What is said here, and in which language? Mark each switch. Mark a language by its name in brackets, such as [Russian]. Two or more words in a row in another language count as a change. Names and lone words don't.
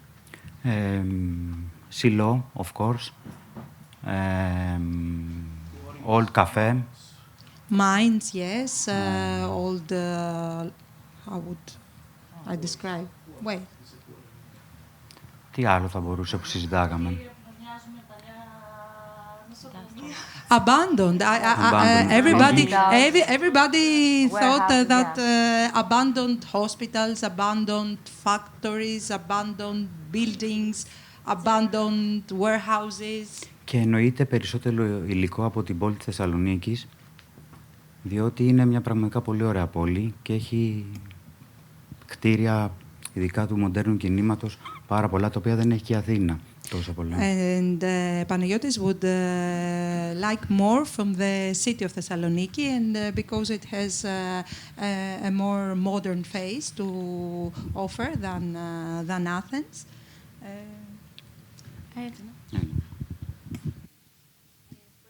[English] Silo, of course. Old cafe. Mines, yes. Old, how would I describe? Wait. [Greek] Τι άλλο θα μπορούσε που συζητάγαμε? [English] Abandoned. Everybody thought that abandoned hospitals, abandoned factories, abandoned buildings, abandoned warehouses. [Greek] Και εννοείται περισσότερο υλικό από την πόλη της Θεσσαλονίκης, διότι είναι μια πραγματικά πολύ ωραία πόλη και έχει κτίρια, ειδικά του μοντέρνου κινήματος, πάρα πολλά, τα οποία δεν έχει και η Αθήνα τόσο πολλά. [English] And Panagiotis would like more from the city of Thessaloniki, and because it has a more modern face to offer than Athens.